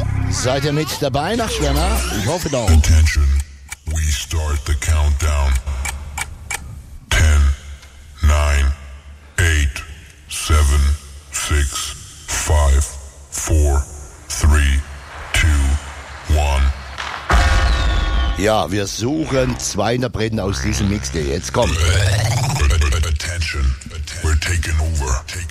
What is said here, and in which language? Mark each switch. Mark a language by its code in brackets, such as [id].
[de] Seid ihr mit dabei nach Schwemmer? Ich hoffe doch. [en] Attention, we start the countdown. 10, 9, 8, 7, 6, 5, 4, 3, 2, 1. [de] Ja, wir suchen 2 Interpreten aus diesem Mix, der jetzt kommt. [en] Attention, we're taking over.